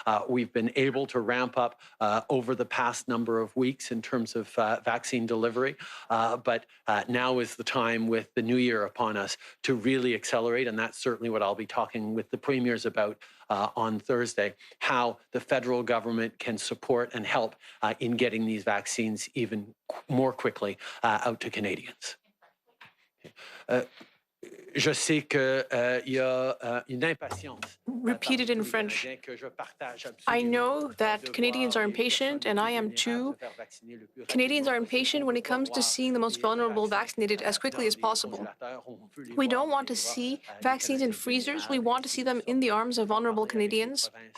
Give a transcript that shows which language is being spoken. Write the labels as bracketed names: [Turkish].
[English] We've been able to ramp up over the past number of weeks in terms of vaccine delivery, but now is the time with the new year upon us to really accelerate, and that's certainly what I'll be talking with the premiers about on Thursday, how the federal government can support and help in getting these vaccines even more quickly out to Canadians. [French] Je sais qu'il y a une impatience. [English] Repeated in French. I know that Canadians are impatient, and I am too. Canadians are impatient when it comes to seeing the most vulnerable vaccinated as quickly as possible. We don't want to see vaccines in freezers. We want to see them in the arms of vulnerable Canadians.